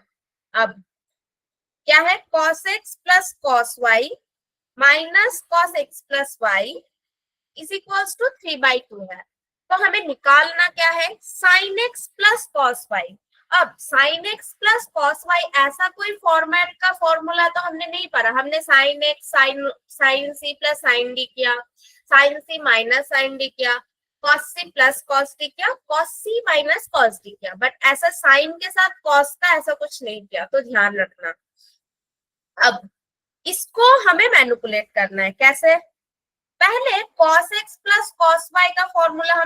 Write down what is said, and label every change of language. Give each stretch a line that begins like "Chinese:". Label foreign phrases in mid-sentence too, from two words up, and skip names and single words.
Hindi: अब क्या है, cos x प्लस cos y माइनस cos x प्लस y
English: is equals to
Hindi: 3/2 है, तो हमें निकालना क्या है, sin x प्लस cos y। अब sin x प्लस cos y ऐसा कोई फॉर्मेट का फॉर्मूला तो हमने नहीं पढ़ा, हमने sin x sin c प्लस sin d किया, sin c माइनस sin d किया, cos c प्लस cos d किया, cos c माइनस cos d किया, बट ऐसा sin के साथ cos का ऐसा कुछ नहीं किया, तो ध्यान रखना। अब इसको हमें मैनिपुलेट करना है, कैसे, पहले cos x प्लस cos y का फॉर्मूला हम